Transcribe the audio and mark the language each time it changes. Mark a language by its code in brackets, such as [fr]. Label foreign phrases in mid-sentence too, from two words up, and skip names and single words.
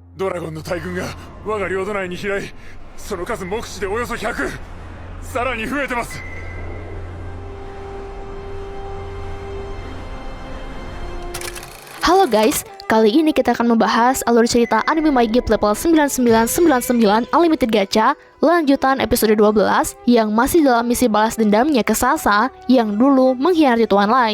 [ja] ドラゴンの大軍が我が領土内に飛来、その数目視でおよそ100、さらに増えてます。 [id] Halo guys, kali ini kita akan membahas alur cerita anime My Gift level 9999 Unlimited Gacha lanjutan episode 12 yang masih dalam misi balas dendamnya ke Sasa yang dulu mengkhianati Tuan Light.